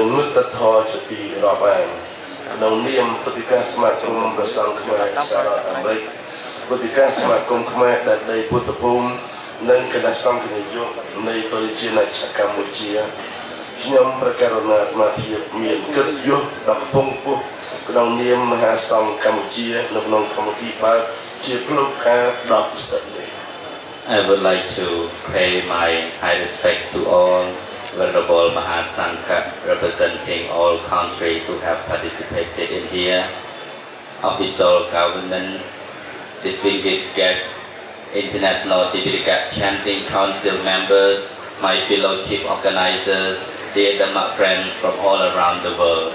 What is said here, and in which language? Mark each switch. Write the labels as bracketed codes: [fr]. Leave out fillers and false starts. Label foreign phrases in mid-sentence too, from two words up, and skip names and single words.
[km] មិត្តធម៌ជាទីរាប់អានក្នុងនាមព្រឹត្តិការណ៍សមាគមព្រះសង្ឃខ្មែរសហរដ្ឋអាមេរិកព្រឹត្តិការណ៍សមាគមខ្មែរដែលដីពុទ្ធភូមិនិងគណៈសង្ឃនាយកនៃប្រជាជាតិកម្ពុជាខ្ញុំប្រកាសណាអាត្មាភាពមានកិត្តិយសដល់កំពង់ពោះក្នុងនាមមហាសង្ឃកម្ពុជានៅក្នុងកម្មវិធីបើកជាផ្លូវការ10ពិសេសនេះ [en] I would like to pay my high respect to all Venerable Mahasangha representing all countries who have participated in here, official governments, distinguished guests, International Tipitaka Chanting Council members, my fellow chief organizers, dear Dhamma friends from all around the world.